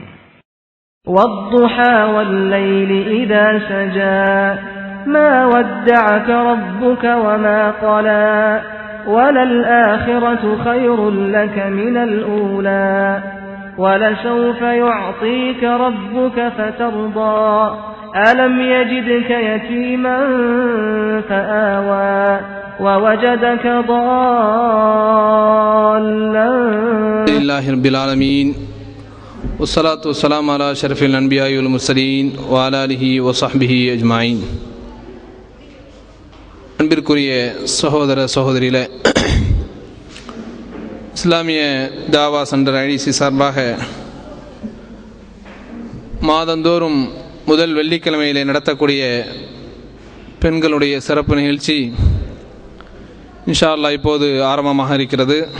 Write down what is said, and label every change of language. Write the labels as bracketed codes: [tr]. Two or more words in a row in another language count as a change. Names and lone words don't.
[ar] والضحى والليل إذا سجى ما ودعك ربك وما قلى وللآخرة خير لك من الأولى ولسوف يعطيك ربك فترضى ألم يجدك يتيما فآوى ووجدك ضالا لله رب العالمين والصلاة والسلام على أشرف الأنبياء والمرسلين وعلى آله وصحبه أجمعين. [ta] அன்பிற்குரிய சகோதர சகோதரிகளே, இஸ்லாமிய தாவா சென்டர் ஐடிசி சார்பாக மாதந்தோறும் முதல் வெள்ளிக்கிழமையிலே நடத்தக்கூடிய பெண்களுடைய சிறப்பு நிகழ்ச்சி [ar] إن شاء الله [ta] இப்போது ஆரம்பமாக இருக்கிறது.